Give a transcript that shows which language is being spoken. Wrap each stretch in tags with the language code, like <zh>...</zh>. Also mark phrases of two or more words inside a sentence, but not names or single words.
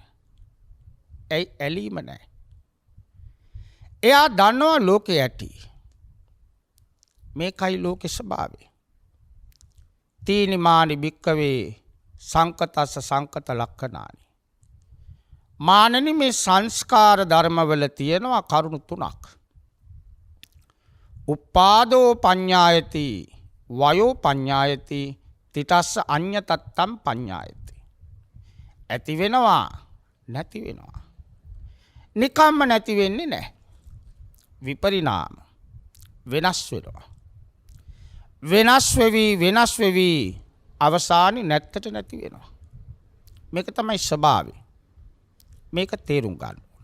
<si>ඇයි? ඇලීම නැහැ. එයා දන්නවා ලෝකේ ඇති. මේකයි ලෝකේ ස්වභාවය.</si> <pi>තීනිමානි භික්කවේ සංකතස්ස සංකත ලක්ඛනානි.</pi> <si>මානනි, මේ සංස්කාර ධර්මවල තියෙනවා කරුණු තුනක්.</si> <pi>උපාදෝ පඤ්ඤායති, වයෝ පඤ්ඤායති, තිතස්ස අඤ්ඤතත්තම් පඤ්ඤායති.</pi> <si>ඇති වෙනවා, නැති වෙනවා. නිකම්ම නැති වෙන්නේ නැහැ. විපරිණාම. වෙනස් වෙනවා. වෙනස් වෙවි අවසානයේ නැත්තට නැති වෙනවා. මේක තමයි ස්වභාවය. මේක තේරුම් ගන්න ඕන.</si>